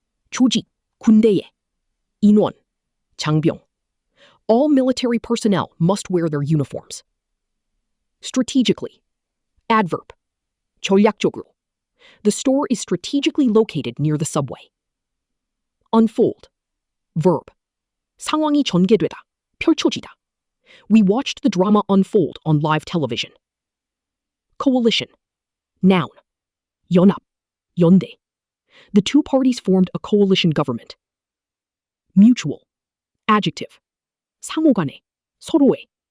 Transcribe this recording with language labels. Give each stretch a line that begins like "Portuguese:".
Korean: 조직, 군대에. 인원. 장병.
English: All military personnel must wear their uniforms. Strategically. Adverb.
Korean: 전략적으로.
English: The store is strategically located near the subway. Unfold. Verb.
Korean: 상황이 전개되다, 펼쳐지다.
English: We watched the drama unfold on live television. Coalition. Noun.
Korean: 연합, 연대.
English: The two parties formed a coalition government. Mutual. Adjective.
Korean: 상호간에, 서로에.